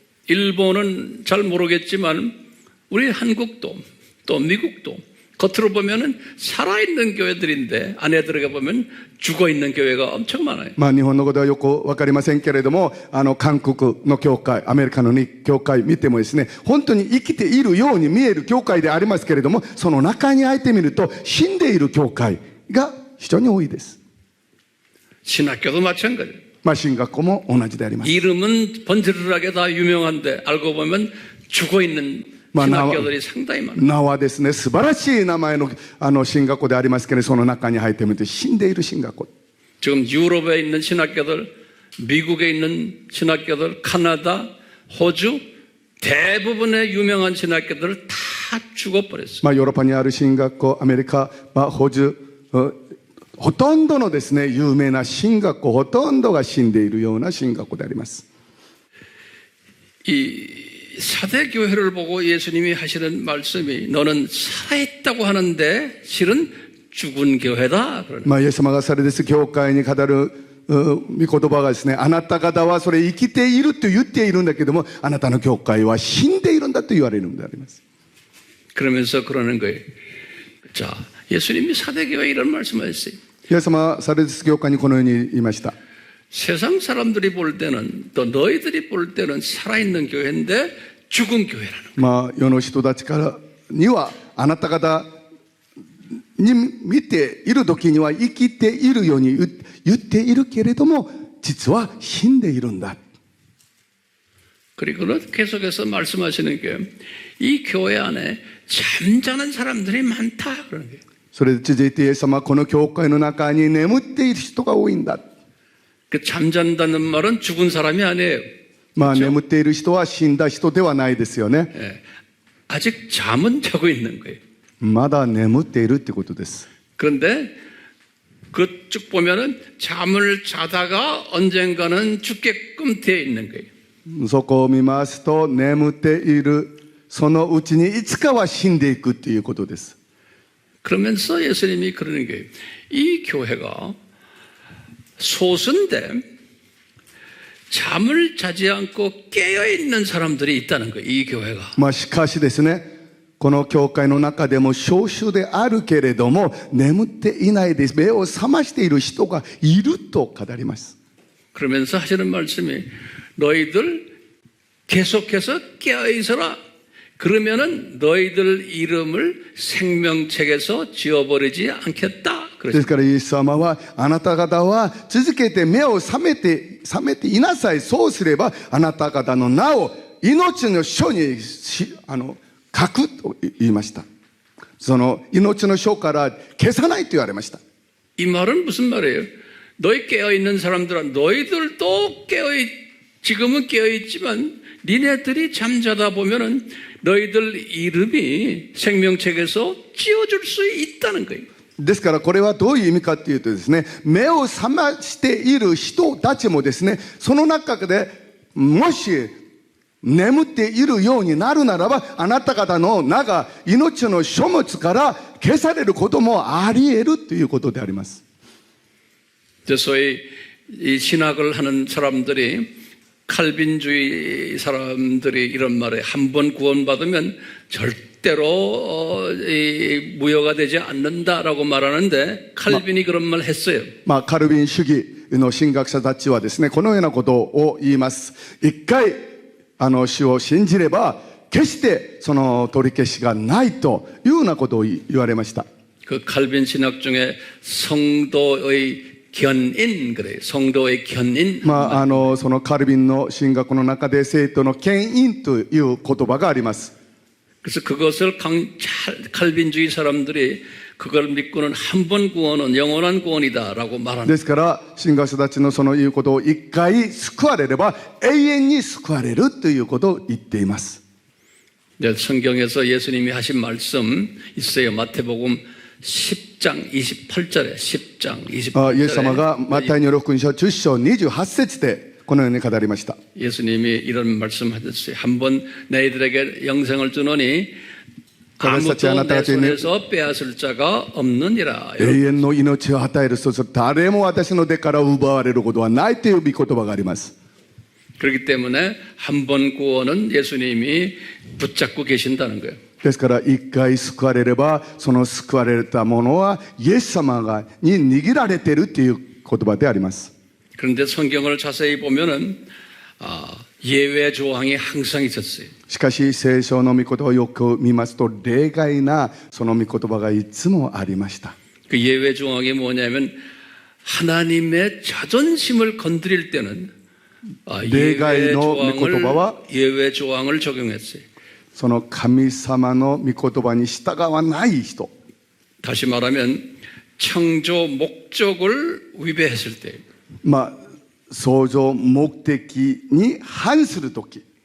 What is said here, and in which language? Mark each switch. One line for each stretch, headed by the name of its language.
Korean: 일본은 잘 모르겠지만 우리 한국도 또 미국도 겉으로 보면은 살아있는 교회들인데 안에 들어가 보면 죽어있는 교회가 엄청 많아요.
Japanese: 日本のことはよく分かりませんけれども、韓国の教会、アメリカの教会見てもですね、本当に生きているように見える教会でありますけれども、その中に入ってみると死んでいる教会が非常に多いです。
Korean: 신학교도 마찬가지예요.
Japanese: 神学校も同じであります。
Korean: 이름은 번지르르하게 다 유명한데 알고 보면 죽어있는 신학교들이 상당히 많아요.
Japanese: 名はですね、素晴らしい名前の神学校でありますけれど、その中に入ってみると死んでいる神学校。
Korean: 지금 유럽에 있는 신학교들, 미국에 있는 신학교들, 카나다, 호주 대부분의 유명한 신학교들을 다 죽어버렸어요.
Japanese: ヨーロッパにある神学校、アメリカ、ホジュ、ほとんどのですね、有名な神学校、ほとんどが死んでいるような神学校であります。
Korean: 이 4대 교회를 보고 예수님이 하시는 말씀이 너는 살아있다고 하는데 실은 죽은 교회다.
Japanese: イエス様がサルディス教会に語る御言葉がですね、あなた方はそれ生きていると言っているんだけども、あなたの教会は死んでいるんだと言われるのであります。
Korean: 그러면서 그러는 거예요. 자, 예수님이 사대교회에 이런 말씀하셨어요.
Japanese: イエス様はサルディス教会にこのように言いました。
Korean: 세상 사람들이 볼 때는 또 너희들이 볼 때는 살아있는 교회인데 죽은 교회라는 거예요.
Japanese: まあ世の人たちからにはあなた方に見ている時には生きているように言っているけれども、実は死んでいるんだ。
Korean: 그리고는 계속해서 말씀하시는 게 이 교회 안에 잠자는 사람들이 많다 그러는 거예요.
Japanese: それで続いてイエス様はこの教会の中に眠っている人が多いんだ。
Korean: 그 잠잔다는 말은 죽은 사람이 아니에요.
Japanese: まあ眠っている人は死んだ人ではないですよね。
Korean: 예, 아직 잠은 자고 있는 거예요.
Japanese: まだ眠っているってことです。
Korean: 그런데 그 쭉 보면은 잠을 자다가 언젠가는 죽게끔 되어 있는 거예요.
Japanese: そこを見ますと、眠っているそのうちにいつかは死んでいくっていうことです。
Korean: 그러면서 예수님이 그러는 거예요. 이 교회가 소수인데 잠을 자지 않고 깨어있는 사람들이 있다는 거예요. 이 교회가.
Japanese: まあしかしですね、この教会の中でも少数であるけれども、眠っていないです。目を覚ましている人がいると語ります。
Korean: 그러면서 하시는 말씀이 너희들 계속해서 깨어있어라. 그러면은 너희들 이름을 생명책에서 지워버리지 않겠다.
Japanese: ですからイエス様は、あなた方は続けて目を覚めていなさい。そうすればあなた方の名を命の書に書くと言いました。その命の書から消さないと言われました。
Korean: 이 말은 무슨 말이에요? 너희 깨어있는 사람들은 너희들도 지금은 깨어있지만 니네들이 잠자다 보면은 너희들 이름이 생명책에서 지워줄 수 있다는 거예요.
Japanese: ですからこれはどういう意味かというとですね、目を覚ましている人たちもですね、その中でもし眠っているようになるならば、あなた方の名が命の書物から消されることもあり得るということであります。
Korean: 소위 이 신학을 하는 사람들이 칼빈주의 사람들이 이런 말에 한 번 구원받으면 절대로 무효가 되지 않는다라고 말하는데 칼빈이 그런 말 했어요.
Japanese: まあカルビン主義の神学者たちはですね、このようなことを言います。一回主を信じれば決してその取り消しがないというようなことを言われました。
Korean: 그 칼빈 신학 중에 성도의 견인 그래요. 성도의 견인.
Japanese: まあそのカルビンの神学の中で生徒の牽引という言葉があります。
Korean: 그래서 그것을 칼빈주의 사람들이 그걸 믿고는 한 번 구원은 영원한 구원이다라고 말하는.
Japanese: ですから神学者たちのその言うことを一回救われれば永遠に救われるということを言っています。
Korean: 성경에서 예수님이 하신 말씀 있어요. 마태복음 10장 28절에 10장 28절에
Japanese: イエス様がマタイによる福音書10章28節でこのように語りました。
Korean: 예수님이 이런 말씀하셨어요. 한번 너희들에게 영생을 주노니 아무도 내 손에서 빼앗을 자가 없느니라.
Japanese: 永遠の命を与える、そうすると誰も私の手から奪われることはないという御言葉があります。
Korean: 그렇기 때문에 한 번 구원은 예수님이 붙잡고 계신다는 거예요.
Japanese: ですから一回救われればその救われたものはイエス様に握られているという言葉であります。
Korean: 그런데 성경을 자세히 보면은 예외 조항이 항상 있었어요.
Japanese: しかし聖書の御言葉をよく見ますと例外なその御言葉がいつもありました。
Korean: 그 예외 조항이 뭐냐면 하나님의 자존심을 건드릴 때는 예외 조항을 적용했어요.
Japanese: その神様の御言葉に従わない人。
Korean: 다시 말하면 창조 목적을 위배했을 때.
Japanese: まあ創造目的に反するとき。